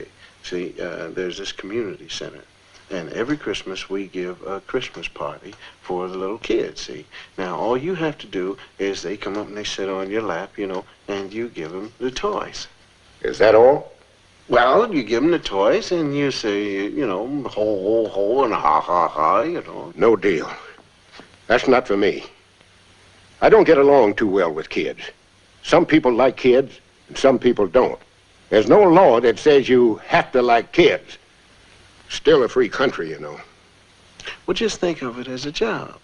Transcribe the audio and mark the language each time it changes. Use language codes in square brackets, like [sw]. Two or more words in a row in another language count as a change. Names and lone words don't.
[en] See, there's this community center. And every Christmas, we give a Christmas party for the little kids, see? Now, all you have to do is they come up and they sit on your lap, you know, and you give them the toys. Is that all? Well, you give them the toys and you say, you know, ho, ho, ho, and ha, ha, ha, you know. No deal. That's not for me. I don't get along too well with kids. Some people like kids, and some people don't. There's no law that says you have to like kids. Still a free country, you know. Well, just think of it as a job.